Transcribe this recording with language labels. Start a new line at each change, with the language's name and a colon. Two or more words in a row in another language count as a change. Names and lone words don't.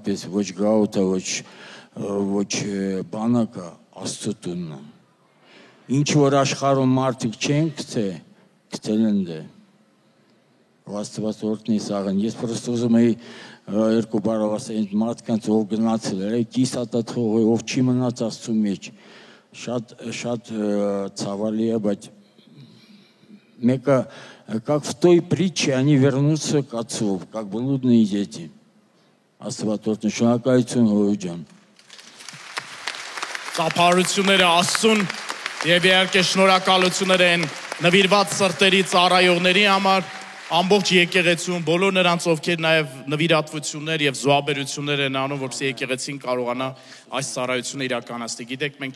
Armenian: պես, ոչ գաուտ է, ոչ բանակ է, Աստծո տունն է։ Ինչ որ աշխարհում մարդիկ չեն գտել ընդ է։ Աստված օրհնի սաղն, ես պրոստը ուզում եի երկու բառով ասել մարդկանց ով գնացել է, կիսատաթողը ով չի մնաց Աստծո մեջ, շատ ցավալի է, բայց մեկը,
Russian: как в той притче, они вернутся к отцу, как блудные дети.
Armenian: Աստված օրհնի, շնորհակալություն Հովիվ ջան։ Ծափարությունները Աստծուն եւ իհարկե շնորհակալություններ են նվիրված սրտերի ծառայողների համար, ամբողջ եկեղեցուն, բոլոր նրանց, ովքեր նաև նվիրատվություններ եւ զոհաբերություններ են անում, որպեսզի եկեղեցին կարողանա այս ծառայությունը իրականացնել։ Գիտեք, մենք